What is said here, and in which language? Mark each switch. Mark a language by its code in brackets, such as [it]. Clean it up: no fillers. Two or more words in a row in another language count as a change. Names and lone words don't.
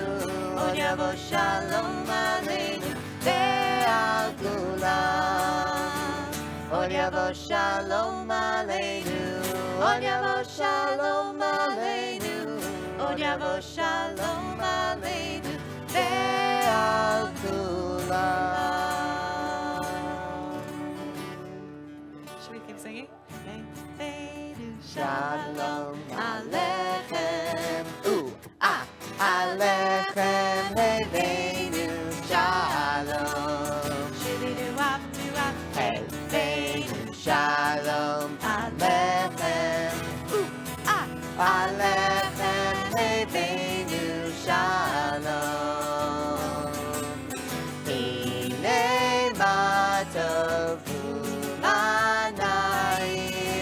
[he] עוד יבוא שלום עלינו ועל כולם. עוד יבוא שלום עלינו. עוד יבוא שלום עלינו. עוד יבוא שלום עלינו. ועל כולם. [en] Should we keep singing? [he] שלום עליכם. Ooh, ah, עליכם הבאנו. Shalom. Shoo-dee-doo-wop, doo-wop. Heveinu. שלום עליכם. Ooh, ah, עליכם הבאנו. שלום הנה מה טובו לעיניים.